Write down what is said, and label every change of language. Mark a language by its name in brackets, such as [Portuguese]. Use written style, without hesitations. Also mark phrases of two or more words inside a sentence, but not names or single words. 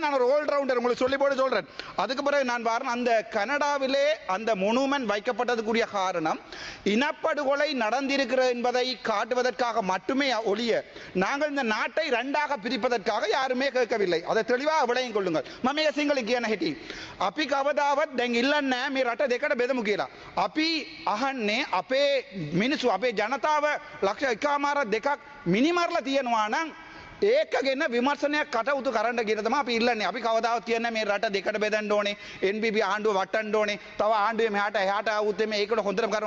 [Tamil] நான் ஒரு [English] all rounder [Tamil] உங்களுக்கு சொல்லி போட்டு சொல்றேன். அதுக்கு பிறகு நான் பாருங்க, அந்த கனடாவிலே அந்த மொனுமெண்ட் வைக்கப்பட்டதுக்குரிய காரணம் இனப்படுகொலை நடந்திருக்கிறது என்பதை காட்டுவதற்காக மட்டுமே ஒழிய நாங்கள் இந்த நாட்டை இரண்டாக பிரிப்பதற்காக யாருமே கேட்கவில்லை. அதை தெளிவாக விளையும் கொள்ளுங்கள். [Sinhala] මම සිංහල කියන හැටි අපි කවදාවත් දැන් ඉල්ලන්නේ නැහැ මේ රට දෙකට බෙදමු කියලා. අපි අහන්නේ අපේ මිනිස්සු අපේ ජනතාව ලක්ෂ 1.5 මිනිමරලා තියෙනවා නම් ඒකගෙන විමර්ශනයක් කටයුතු කරන්න කියන තමයි අපි ඉල්ලන්නේ. අපි කවදාවත් කියන්නේ මේ රට දෙකට බෙදන්න ඕනේ, NBB ආණ්ඩුව වටන්න ඕනේ, තව ආණ්ඩුවේ මෙහාට එහාට ආවොත් මේ ඒකට හොඳටම කරනවා.